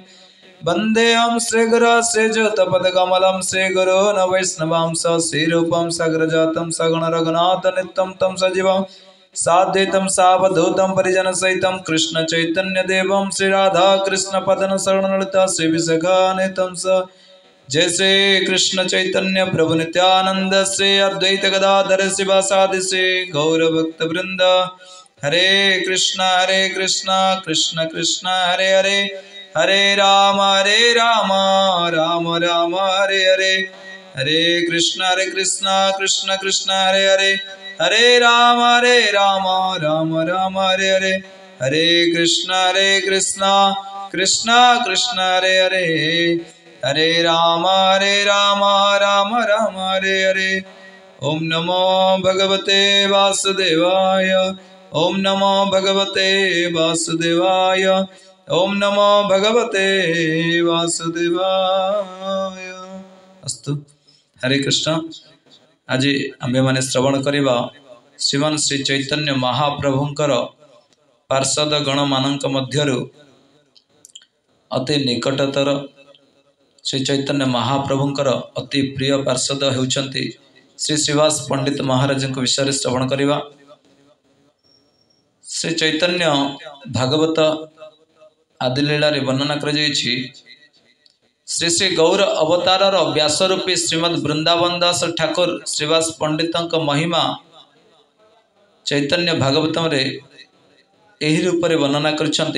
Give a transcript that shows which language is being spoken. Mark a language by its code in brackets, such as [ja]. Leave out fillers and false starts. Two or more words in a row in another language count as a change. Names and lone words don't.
[sa] वन्देऽहं श्रीगुरो श्रीयुतपदकमलं श्रीगुरून् वैष्णवांश श्रीरूपं सग्रजातं सगुणरघुनाथनित्यं तं सजीवं साद्वैतं सावधूतं परिजनसहितं कृष्णचैतन्यदेवं श्रीराधाकृष्णपदनुसरणललिता श्रीविशाखान्वितं स। जय श्री कृष्ण चैतन्य प्रभु नित्यानंद श्री अद्वैत गदाधर शिवासादि श्री गौरभक्तवृंद। हरे कृष्ण कृष्ण कृष्ण हरे हरे, हरे राम राम राम हरे हरे। हरे कृष्ण कृष्ण कृष्ण हरे हरे, हरे राम राम राम हरे हरे। हरे कृष्ण कृष्ण कृष्ण हरे हरे, हरे राम राम राम हरे हरे। ओम नमो भगवते वासुदेवाय, ओम नमो भगवते वासुदेवाय, ओम नमो भगवते वासुदेवाय। [or] ଅସ୍ତୁ। ହରେ କୃଷ୍ଣ। ଆଜି ଆମ୍ଭେ ମାନେ ଶ୍ରବଣ କରିବା ଶ୍ରୀମାନ ଶ୍ରୀ ଚୈତନ୍ୟ ମହାପ୍ରଭୁଙ୍କର ପାର୍ଷଦ ଗଣ ମାନଙ୍କ ମଧ୍ୟରୁ ଅତି ନିକଟତର ଶ୍ରୀ ଚୈତନ୍ୟ ମହାପ୍ରଭୁଙ୍କର ଅତି ପ୍ରିୟ ପାର୍ଷଦ ହେଉଛନ୍ତି ଶ୍ରୀ ଶ୍ରୀବାସ ପଣ୍ଡିତ ମହାରାଜ ବିଷୟ ଶ୍ରବଣ କରିବା। ଶ୍ରୀ ଚୈତନ୍ୟ ଭାଗବତ ଆଦିଲୀଳା ବର୍ଣ୍ଣନା କର ଶ୍ରୀ ଶ୍ରୀ ଗୌର ଅବତାର ବ୍ୟାସରୂପୀ ଶ୍ରୀମଦ ବୃନ୍ଦାବନ ଦାସ ଠାକୁର ଶ୍ରୀବାସ ପଣ୍ଡିତ ମହିମା ଚୈତନ୍ୟ ଭାଗବତମ ରେ ଏହି ରୂପ ରେ ବର୍ଣ୍ଣନା କରୁଛନ୍ତି।